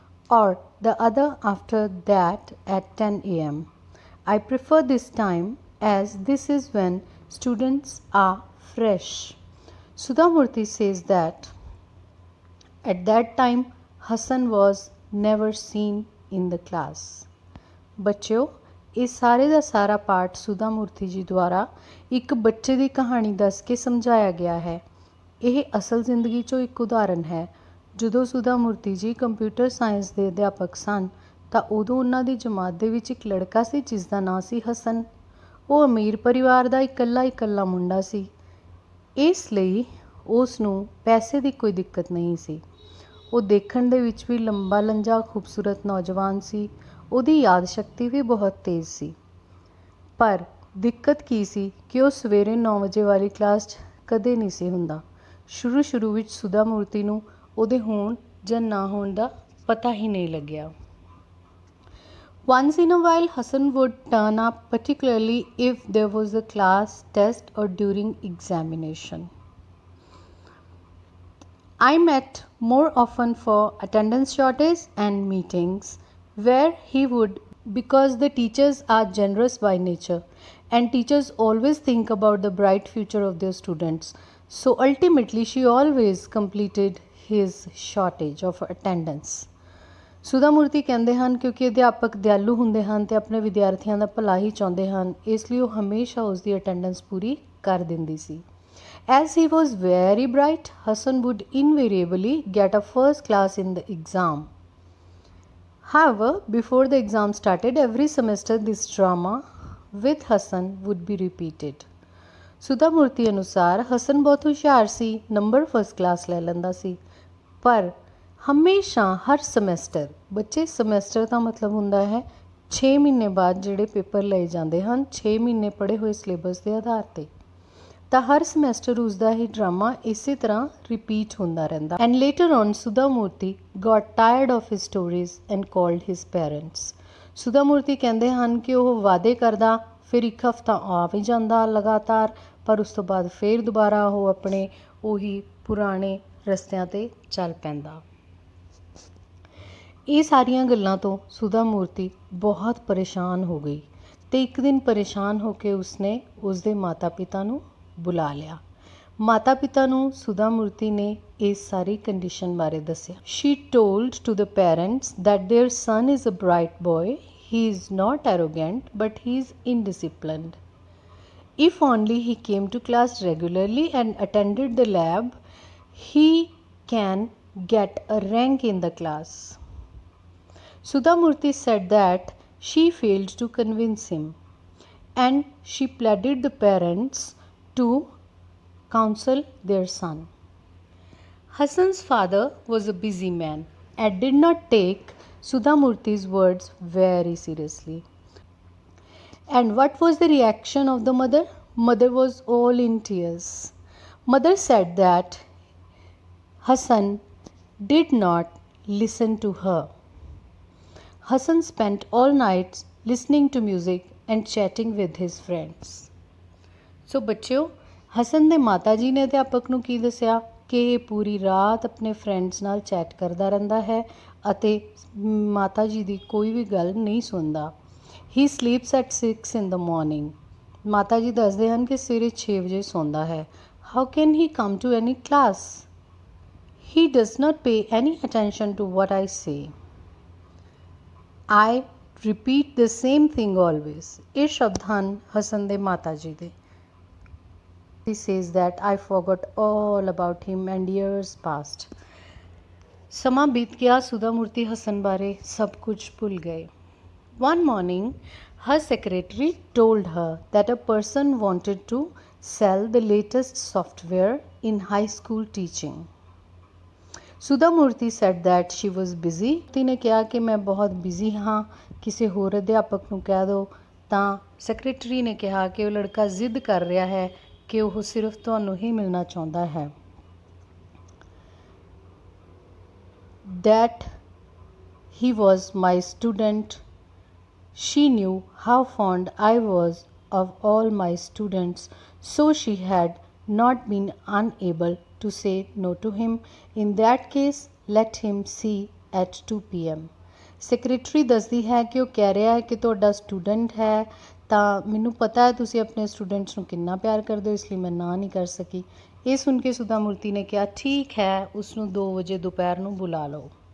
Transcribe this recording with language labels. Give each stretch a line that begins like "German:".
English: or the other after that at 10 a.m. I prefer this time as this is when students are fresh. Sudha Murthy says that at that time Hassan was never seen in the class.
Punjabi: ਬੱਚਿਓ, ਇਹ ਸਾਰੇ ਦਾ ਸਾਰਾ ਪਾਠ ਸੁਧਾ ਮੂਰਤੀ ਜੀ ਦੁਆਰਾ ਇੱਕ ਬੱਚੇ ਦੀ ਕਹਾਣੀ ਦੱਸ ਕੇ ਸਮਝਾਇਆ ਗਿਆ ਹੈ। ਇਹ ਅਸਲ ਜ਼ਿੰਦਗੀ 'ਚੋਂ ਇੱਕ ਉਦਾਹਰਨ ਹੈ। ਜਦੋਂ ਸੁਧਾ ਮੂਰਤੀ ਜੀ ਕੰਪਿਊਟਰ ਸਾਇੰਸ ਦੇ ਅਧਿਆਪਕ ਸਨ ਤਾਂ ਉਦੋਂ ਉਹਨਾਂ ਦੀ ਜਮਾਤ ਦੇ ਵਿੱਚ ਇੱਕ ਲੜਕਾ ਸੀ ਜਿਸ ਦਾ ਨਾਂ ਸੀ ਹਸਨ। ਉਹ ਅਮੀਰ ਪਰਿਵਾਰ ਦਾ ਇਕੱਲਾ ਮੁੰਡਾ ਸੀ, ਇਸ ਲਈ ਉਸ ਨੂੰ ਪੈਸੇ ਦੀ ਕੋਈ ਦਿੱਕਤ ਨਹੀਂ ਸੀ। ਉਹ ਦੇਖਣ ਦੇ ਵਿੱਚ ਵੀ ਲੰਬਾ ਲੰਜਾ ਖੂਬਸੂਰਤ ਨੌਜਵਾਨ ਸੀ। ਉਹਦੀ ਯਾਦ ਸ਼ਕਤੀ ਵੀ ਬਹੁਤ ਤੇਜ਼ ਸੀ। ਪਰ ਦਿੱਕਤ ਕੀ ਸੀ ਕਿ ਉਹ ਸਵੇਰੇ 9 ਵਜੇ ਵਾਲੀ ਕਲਾਸ 'ਚ ਕਦੇ ਨਹੀਂ ਸੀ ਹੁੰਦਾ। ਸ਼ੁਰੂ ਵਿੱਚ ਸੁਧਾ ਮੂਰਤੀ ਨੂੰ ਉਹਦੇ ਹੋਣ ਜਾਂ ਨਾ ਹੋਣ ਦਾ ਪਤਾ ਹੀ ਨਹੀਂ ਲੱਗਿਆ।
English: Once in a while, Hassan would turn up, particularly if there was a class test or during examination. I met more often for attendance shortage and meetings where he would, because the teachers are generous by nature and teachers always think about the bright future of their students. So ultimately, she always completed his shortage of attendance.
Punjabi: ਸੁਧਾ ਮੂਰਤੀ ਕਹਿੰਦੇ ਹਨ ਕਿਉਂਕਿ ਅਧਿਆਪਕ ਦਿਆਲੂ ਹੁੰਦੇ ਹਨ ਅਤੇ ਆਪਣੇ ਵਿਦਿਆਰਥੀਆਂ ਦਾ ਭਲਾ ਹੀ ਚਾਹੁੰਦੇ ਹਨ, ਇਸ ਲਈ ਉਹ ਹਮੇਸ਼ਾ ਉਸ ਦੀ ਅਟੈਂਡੈਂਸ ਪੂਰੀ ਕਰ ਦਿੰਦੀ ਸੀ।
English: As he was very bright, Hassan would invariably get a first class in the exam. However, before the exam started, every semester this drama with Hassan would be repeated.
Punjabi: ਸੁਧਾ ਮੂਰਤੀ ਅਨੁਸਾਰ ਹਸਨ ਬਹੁਤ ਹੁਸ਼ਿਆਰ ਸੀ, ਨੰਬਰ ਫਸਟ ਕਲਾਸ ਲੈ ਲੈਂਦਾ ਸੀ, ਪਰ ਹਮੇਸ਼ਾ ਹਰ semester, ਬੱਚੇ semester ਦਾ ਮਤਲਬ ਹੁੰਦਾ ਹੈ 6 ਮਹੀਨੇ ਬਾਅਦ ਜਿਹੜੇ ਪੇਪਰ ਲਏ ਜਾਂਦੇ ਹਨ 6 ਮਹੀਨੇ ਪੜ੍ਹੇ ਹੋਏ ਸਿਲੇਬਸ ਦੇ ਆਧਾਰ 'ਤੇ, ਤਾਂ ਹਰ ਸਮੈਸਟਰ ਉਸਦਾ ਹੀ ਡਰਾਮਾ ਇਸੇ ਤਰ੍ਹਾਂ ਰਿਪੀਟ ਹੁੰਦਾ ਰਹਿੰਦਾ।
English: And later on Sudha Murthy got tired of his stories and called his parents.
Punjabi: ਸੁਧਾ ਮੂਰਤੀ ਕਹਿੰਦੇ ਹਨ ਕਿ ਉਹ ਵਾਅਦੇ ਕਰਦਾ, ਫਿਰ ਇੱਕ ਹਫ਼ਤਾ ਆ ਵੀ ਜਾਂਦਾ ਲਗਾਤਾਰ, ਪਰ ਉਸ ਤੋਂ ਬਾਅਦ ਫਿਰ ਦੁਬਾਰਾ ਉਹ ਆਪਣੇ ਉਹੀ ਪੁਰਾਣੇ ਰਸਤਿਆਂ 'ਤੇ ਚੱਲ ਪੈਂਦਾ। ਇਹ ਸਾਰੀਆਂ ਗੱਲਾਂ ਤੋਂ ਸੁਧਾ ਮੂਰਤੀ ਬਹੁਤ ਪਰੇਸ਼ਾਨ ਹੋ ਗਈ ਅਤੇ ਇੱਕ ਦਿਨ ਪਰੇਸ਼ਾਨ ਹੋ ਕੇ ਉਸਨੇ ਉਸਦੇ ਮਾਤਾ ਪਿਤਾ ਨੂੰ ਬੁਲਾ ਲਿਆ। ਮਾਤਾ ਪਿਤਾ ਨੂੰ ਸੁਧਾ ਮੂਰਤੀ ਨੇ ਇਸ ਸਾਰੀ ਕੰਡੀਸ਼ਨ ਬਾਰੇ ਦੱਸਿਆ।
English: She told to the parents that their son is a bright boy, he is not arrogant but he is indisciplined. If only he came to class regularly and attended the lab, he can get a rank in the class. Sudha Murthy said that she failed to convince him and she pleaded the parents to counsel their son. Hassan's father was a busy man and did not take Sudha Murthy's words very seriously. And what was the reaction of the mother? Mother was all in tears. Mother said that Hassan did not listen to her. Hassan spent all nights listening to music and chatting with his friends.
Punjabi: So ਬੱਚਿਓ, ਹਸਨ ਦੇ ਮਾਤਾ ਜੀ ਨੇ ਅਧਿਆਪਕ ਨੂੰ ਕੀ ਦੱਸਿਆ ਕਿ ਇਹ ਪੂਰੀ ਰਾਤ ਆਪਣੇ ਫਰੈਂਡਸ ਨਾਲ ਚੈਟ ਕਰਦਾ ਰਹਿੰਦਾ ਹੈ ਅਤੇ ਮਾਤਾ ਜੀ ਦੀ ਕੋਈ ਵੀ ਗੱਲ ਨਹੀਂ ਸੁਣਦਾ।
English: He sleeps at 6 in the morning.
Punjabi: ਮਾਤਾ ਜੀ ਦੱਸਦੇ ਹਨ ਕਿ ਸਵੇਰੇ 6 ਵਜੇ ਸੌਂਦਾ ਹੈ।
English: How can he come to any class? He does not pay any attention to what I say. I repeat the same thing always.
Punjabi: ਇਹ ਸ਼ਬਦ ਹਨ ਹਸਨ ਦੇ ਮਾਤਾ ਜੀ ਦੇ।
English: He says that I forgot all about him and years passed.
Punjabi: ਸਮਾਂ ਬੀਤ ਗਿਆ, ਸੁਧਾ ਮੂਰਤੀ ਹਸਨ ਬਾਰੇ ਸਭ ਕੁਝ ਭੁੱਲ ਗਏ।
English: One morning, her secretary told her that a person wanted to sell the latest software in high school teaching. Sudha Murthy said that she was busy.
Punjabi: Murthy ने किया कि मैं बहुत बिजी हाँ, किसी होर अध्यापक ਨੂੰ ਕਹਿ ਦਿਓ। ਤਾਂ ਸੈਕਟਰੀ ਨੇ ਕਿਹਾ ਕਿ ਉਹ ਲੜਕਾ ਜ਼ਿੱਦ ਕਰ ਰਿਹਾ ਹੈ ਕਿ ਉਹ ਸਿਰਫ ਤੁਹਾਨੂੰ ਹੀ ਮਿਲਣਾ ਚਾਹੁੰਦਾ ਹੈ।
English: That he was my student. She knew how fond I was of all my students, so she had not been unable to say no to him. In that case, let him see at 2 p.m.
Punjabi: Secretary ਦੱਸਦੀ ਹੈ ਕਿ ਉਹ ਕਹਿ ਰਿਹਾ ਹੈ ਕਿ ਤੁਹਾਡਾ student ਹੈ, ਤਾਂ ਮੈਨੂੰ ਪਤਾ ਹੈ ਤੁਸੀਂ ਆਪਣੇ ਸਟੂਡੈਂਟਸ ਨੂੰ ਕਿੰਨਾ ਪਿਆਰ ਕਰਦੇ ਹੋ, ਇਸ ਲਈ ਮੈਂ ਨਾ ਨਹੀਂ ਕਰ ਸਕੀ। ਇਹ ਸੁਣ ਕੇ ਸੁਧਾ ਮੂਰਤੀ ਨੇ ਕਿਹਾ ਠੀਕ ਹੈ, ਉਸਨੂੰ 2 ਵਜੇ ਦੁਪਹਿਰ ਨੂੰ ਬੁਲਾ ਲਓ।